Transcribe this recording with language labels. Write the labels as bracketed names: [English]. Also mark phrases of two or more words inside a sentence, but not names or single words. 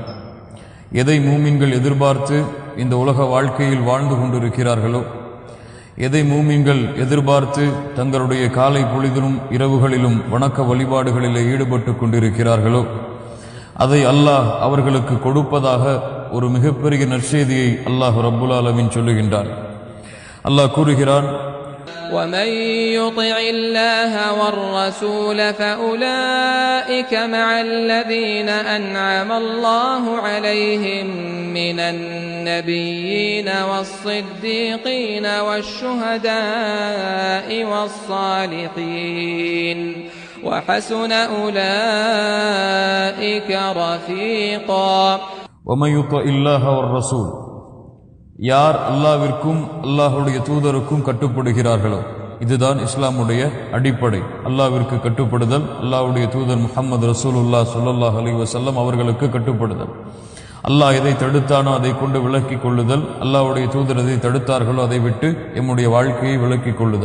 [Tamil] எதை மூமின்கள் எதிர்பார்த்து இந்த உலக வாழ்க்கையில் வாழ்ந்து கொண்டிருக்கிறார்களோ, எதை மூமின்கள் எதிர்பார்த்து தங்களுடைய காலை பொழுதிலும் இரவுகளிலும் வணக்க வழிபாடுகளிலே ஈடுபட்டு கொண்டிருக்கிறார்களோ, அதை அல்லாஹ் அவர்களுக்கு கொடுப்பதாக ஒரு மிகப்பெரிய நற்செய்தியை [Arabic] الله رب العالمين [Tamil] சொல்லுகின்றான். அல்லாஹ் கூறுகிறான், [Arabic] وَمَن يُطِعِ اللَّهَ وَالرَّسُولَ فَأُولَئِكَ مَعَ الَّذِينَ أَنْعَمَ اللَّهُ عَلَيْهِمْ مِنَ النَّبِيِّينَ وَالصِّدِّيقِينَ وَالشُّهَدَاءِ وَالصَّالِحِينَ وَحَسُنَ أُولَئِكَ رَفِيقًا. وَمَن يُطِعِ اللَّهَ وَالرَّسُولَ, [Tamil] யார் அல்லாஹ்விற்கும் அல்லாஹுடைய தூதருக்கும் கட்டுப்படுகிறார்களோ, இதுதான் இஸ்லாமுடைய அடிப்படை. அல்லாஹ்விற்கு கட்டுப்படுதல், அல்லாஹ்வுடைய தூதர் [Arabic] محمد رسول الله صلى الله عليه وسلم [Tamil] அவர்களுக்கு கட்டுப்படுதல். அல்லாஹ் எதை தடுத்தானோ அதை கொண்டு விலக்கிக் கொள்ளுதல், அல்லாஹ்வுடைய தூதர் எதை தடுத்தார்களோ அதை விட்டு எம்முடைய வாழ்க்கையை விலக்கிக் கொள்ளுதல்.